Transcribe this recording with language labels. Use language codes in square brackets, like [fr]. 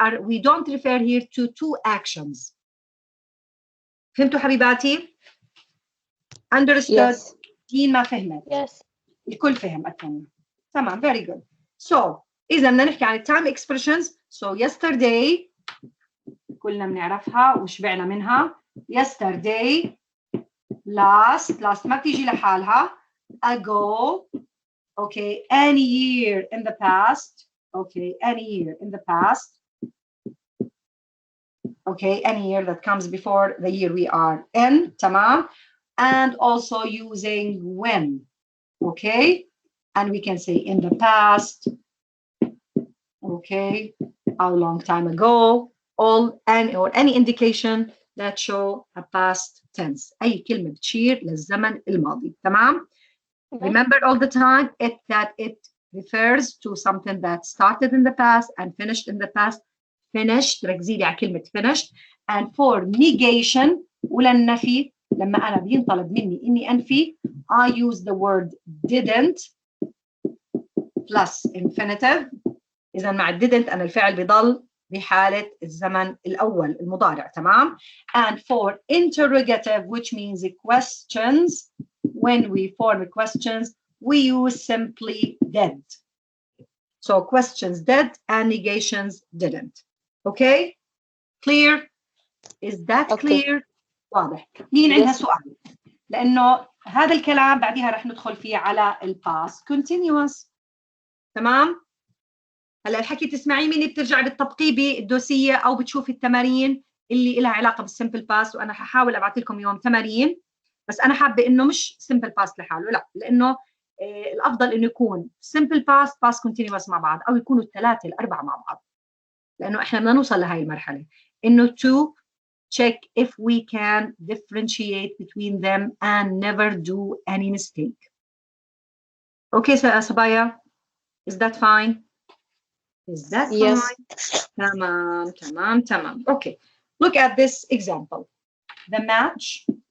[en] We don't refer here to two actions. [ar] فهمتوا حبيباتي؟ [en] Understood? Yes. [ar] دين ما فهمت. [en] Yes. [ar] الكل فهم أتمنى. تمام. [en] Very good. [ar] So إذا بدنا نحكي عن time expressions. So yesterday كلنا بنعرفها وشبعنا منها. [en] Yesterday, last [ar] ما بتيجي لحالها. [en] Ago. Okay. Any year in the past. Okay. Any year in the past. Okay. Any year that comes before the year we are in. [ar] تمام. [en] And also using when. Okay. And we can say in the past. Okay. How long time ago. All or any indication that show a past tense. [ar] أي كلمة بتشير للزمن الماضي. تمام. [en] Remember all the time that it refers to something that started in the past and finished in the past. Finished. [ar] ركزي لي على كلمة finished. [en] And for negation [ar] وللنفي لما أنا بينطلب مني إني أنفي [en] I use the word didn't plus infinitive. [ar] إذا مع didn't أنا الفعل بيضل بحالة الزمن الأول المضارع. تمام. [en] And for interrogative which means questions when we form questions we use simply did. So questions did and negations didn't. Okay. Clear? Is that clear? [ar] واضح. مين عندها سؤال؟ لأنه هذا الكلام بعدها رح ندخل فيه على الباست continuous. تمام؟ هلا الحكي تسمعيه مني بترجعي بتطبقيه بالدوسية أو بتشوفي التمارين اللي لها علاقة بالسمبل باست وأنا ححاول أبعث لكم يوم تمارين بس أنا حابة إنه مش سمبل باست لحاله لا لأنه الأفضل إنه يكون سمبل باست باست continuous مع بعض أو يكونوا الثلاثة الأربعة مع بعض لأنه إحنا بدنا نوصل لهي المرحلة إنه to [en] check if we can differentiate between them and never do any mistake. Okay, so Sabaya, is that fine? Is that Yes. [ar] fine? Tamam, tamam, tamam. [en] Okay, look at this example. The match.